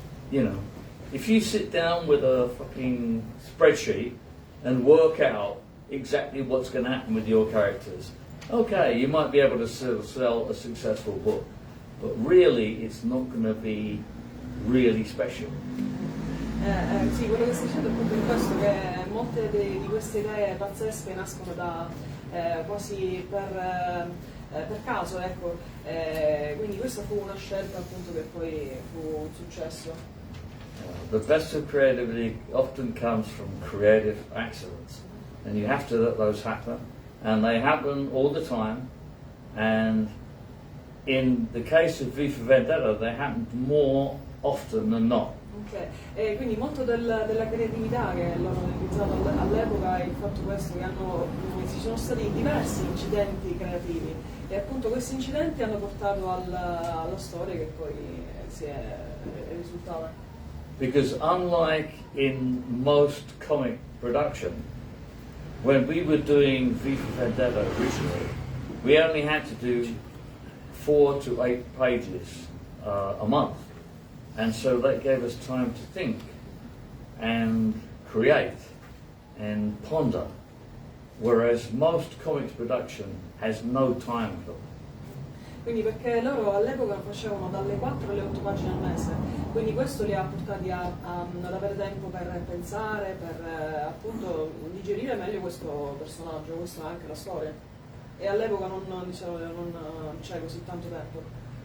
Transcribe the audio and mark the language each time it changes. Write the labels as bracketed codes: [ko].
[en] You know, if you sit down with a fucking spreadsheet and work out exactly what's going to happen with your characters, okay, you might be able to sell a successful book, but really it's not going to be really special. [it] Sì, quello che sta dicendo appunto è questo, che molte di queste idee pazzesche nascono da quasi per caso, ecco. Quindi questa fu una scelta appunto che poi fu un successo. [en] The best of creativity often comes from creative accidents, and you have to let those happen, and they happen all the time, and in the case of V for Vendetta they happened more often than not. Okay. [it] Quindi molto della creatività che loro hanno utilizzato all'epoca è il fatto questo, che ci sono stati diversi incidenti creativi e appunto questi incidenti hanno portato alla storia che poi è risultata. [en] Because unlike in most comic production, when we were doing V for Vendetta originally, we only had to do 4 to 8 pages a month. And so that gave us time to think and create and ponder, whereas most comics production has no time for them. [it] Quindi perché loro all'epoca facevano dalle 4 alle 8 pagine al mese, quindi questo li ha portati ad avere tempo per pensare, per appunto digerire meglio questo personaggio, questa è anche la storia. E all'epoca non c'è così tanto tempo.